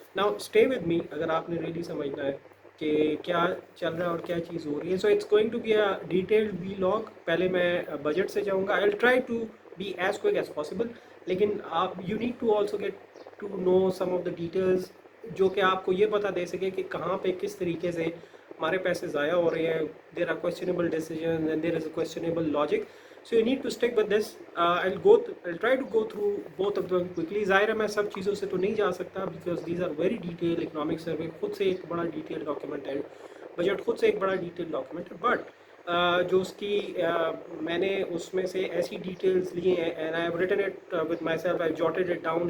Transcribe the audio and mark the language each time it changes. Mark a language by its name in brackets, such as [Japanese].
[English] now stay with me [Urdu] اگر آپ نے ریئلی سمجھنا ہے کہ کیا چل رہا ہے اور کیا چیز ہو رہی ہے. [English] So it's going to be a detailed we log. [Urdu] پہلے میں بجٹ سے جاؤں گا. [English] I will try to be as quick as possible, [Urdu] لیکن آپ [English] you need to also get to know some of the details [Urdu] جو کہ آپ کو یہ پتہ دے سکے کہ کہاں پہ کس طریقے سے ہمارے پیسے ضائع ہو رہے ہیں. [English] There are questionable decisions and there is a questionable logic. So you need to stick with this. I'll try to go through both of them quickly. [Urdu] ظاہر ہے میں سب چیزوں سے تو نہیں جا سکتا [English] because these are very detailed. [Urdu] Economic survey خود سے ایک بڑا ڈیٹیل ڈاکیومنٹ ہے، بجٹ خود سے ایک بڑا ڈیٹیل ڈاکیومنٹ ہے. بٹ جو اس کی میں نے اس میں سے ایسی ڈیٹیلز لی ہیں [English] And I have written it with myself, I jotted it down.